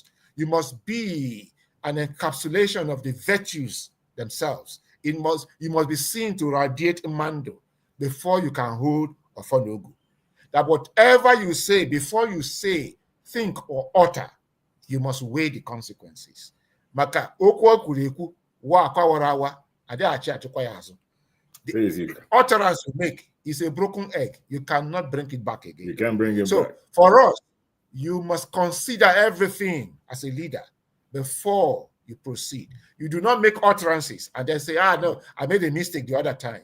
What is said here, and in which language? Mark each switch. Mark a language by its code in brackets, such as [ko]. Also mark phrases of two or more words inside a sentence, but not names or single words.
[en] You must be an encapsulation of the virtues themselves. You must be seen to radiate Mando before you can hold Ofonogu. That whatever you say, before you say, think, or utter, you must weigh the consequences. [ig] Maka okwu kureku wa akwawarawa ade achi achukwa ya azu. [en] The utterance you make is a broken egg. You cannot bring it back again. You can't bring it back. So for us, you must consider everything as a leader before you proceed. You do not make utterances and then say, no, I made a mistake the other time.